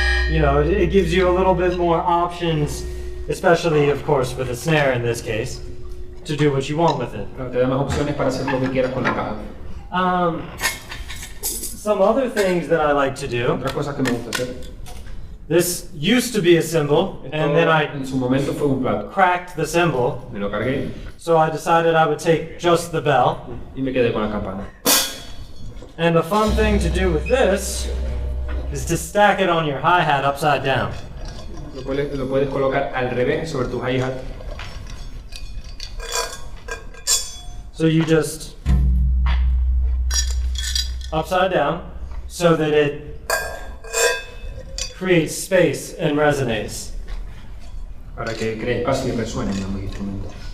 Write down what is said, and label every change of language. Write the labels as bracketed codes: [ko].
[en] You know, it gives you a little bit more options, especially, of course, with a snare in this case, to do what you want with it. [es] Claro, te da más opciones para hacer lo que quieras con la caja. [en] Some other things that I like to do. [es] Otras cosas que me gusta hacer. [en] This used to be a cymbal, and then I [es] en su momento fue un plato. [en] cracked the cymbal, [es] Me lo cargué [en] so I decided I would take just the bell. [es] y me quedé con la campana. [en] And the fun thing to do with this is to stack it on your hi-hat upside down. [es] Lo puedes colocar al revés sobre tu hi-hat. [en] So you just upside down so that it creates space and resonates. [es] Para que cree espacio y resuene en ambos instrumentos.